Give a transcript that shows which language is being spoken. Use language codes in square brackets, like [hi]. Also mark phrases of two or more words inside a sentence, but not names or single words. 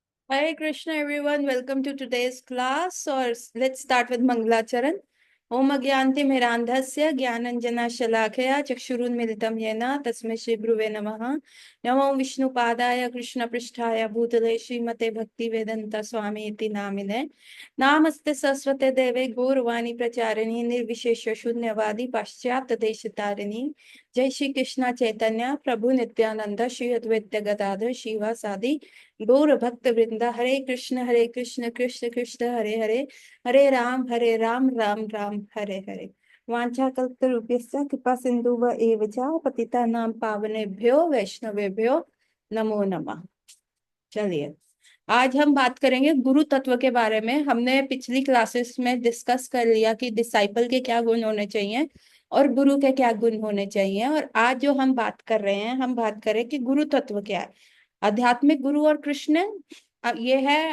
[en] Hare Krishna, everyone. Welcome to today's class. Or let's start with Mangalacharan. [sa] ओम अज्ञन्ति मिरान्धस्य ज्ञानाञ्जन शलाकया चक्षुरुन्मीलितं येन तस्मै श्री गुरवे नमः. नमो विष्णु पादाय कृष्ण प्रेष्ठाय भूतले श्रीमते भक्ति वेदान्त स्वामी इति नामिने. नमस्ते सारस्वते देवे गौरवाणी प्रचारिणी निर्विशेष शून्यवादी पश्चात् देशितारिणी. जय श्री कृष्ण चैतन्य प्रभु नित्यानन्द श्री अद्वैत गदाधर शिव सादि गौर भक्त वृंदा हरे कृष्ण कृष्ण कृष्ण हरे हरे हरे राम राम राम हरे हरे वांछा कल्पतरुभ्यश्च कृपा सिंधुव एव च पतितानां पावनेभ्यो वैष्णवेभ्यो नमो नमः। [hi] चलिए, आज हम बात करेंगे गुरु तत्व के बारे में। हमने पिछली क्लासेस में डिस्कस कर लिया कि डिसाइपल के क्या गुण होने चाहिए और गुरु के क्या गुण होने चाहिए। और आज जो हम बात कर रहे हैं, हम बात करें कि गुरु तत्व क्या है। आध्यात्मिक गुरु और कृष्ण, ये है।